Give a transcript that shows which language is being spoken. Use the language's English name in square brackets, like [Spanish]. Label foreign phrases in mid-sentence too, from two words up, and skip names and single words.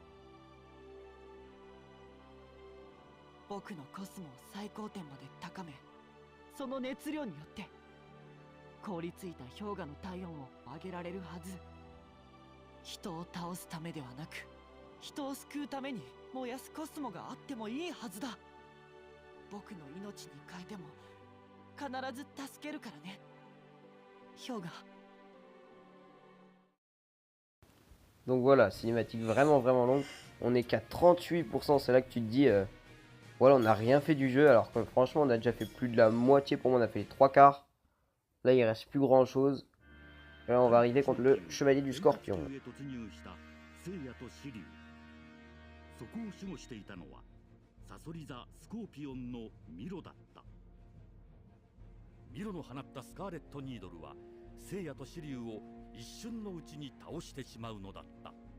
[Japanese] 僕のコスモを最高点まで高め、その熱量によって凍りついた氷河の体温を上げられるはず。人を倒すためではなく、人を救うために燃やすコスモがあってもいいはずだ。僕の命に変えても必ず助けるからね、氷河。 [French] Donc voilà, cinématique vraiment longue. On est qu'à 38%, c'est là que tu te dis voilà, on n'a rien fait du jeu, alors que franchement on a déjà fait plus de la moitié. Pour moi on a fait les 3/4. Là il reste plus grand chose. Et là on va arriver contre le chevalier du scorpion. [Japanese] そこを守護していたのはサソリ座スコーピオンのミロだった。ミロの放ったスカーレットニードルは聖夜と紫龍を一瞬のうちに倒してしまうのだった。